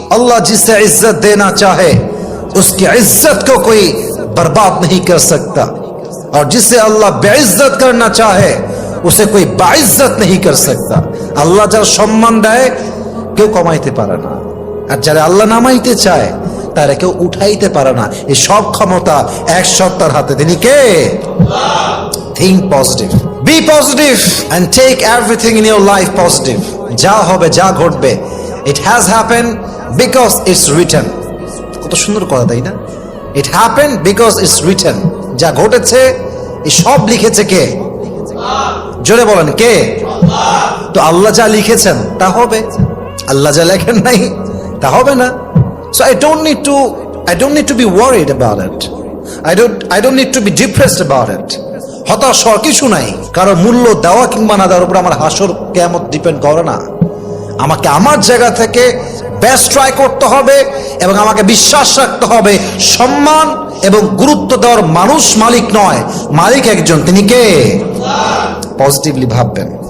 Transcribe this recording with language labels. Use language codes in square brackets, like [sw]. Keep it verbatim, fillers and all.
[hi] আল্লাহ জিসে ইজ্জত দেনা চাহে उसकी इज्जत को कोई बर्बाद नहीं कर सकता, और जिसे अल्लाह बेइज्जत करना चाहे उसे कोई बाइज्जत नहीं कर सकता। [bn] আল্লাহ যার সম্মান দেয় কেউ কমাইতে পারে না, আর যারা আল্লাহ নামাইতে চায় তারা কেউ উঠাইতে পারে না। এই সব ক্ষমতা এক সত্তার হাতে, তিনি কে। [en] Think positive, be positive and take everything in your life positive. [bn] যা হবে, যা ঘটবে, [en] it has happened because it's written. [bn] কত সুন্দর কথা, তাই না? [en] It happened because it's written. [bn] যা ঘটেছে এই সব লিখেছে কে? জোরে বলেন কে? তো আল্লাহ যা লিখেছেন তা হবে, আল্লাহ যা লেখেন নাই তা হবে না। [en] So I don't need to, I don't need to be worried about it. I don't, I don't need to be depressed about it. [bn] হতাশ হওয়ার কিছু নাই, কারো মূল্য দেওয়া কিংবা না দেওয়ার উপর আমার হাসর কিয়ামত ডিপেন্ড করে না। আমাকে আমার জায়গা থেকে বেস্ট ট্রাই করতে হবে এবং আমাকে বিশ্বাস রাখতে হবে সম্মান এবং গুরুত্ব দেওয়ার মানুষ মালিক নয়, মালিক একজন, তিনি কে? পজিটিভলি ভাববেন।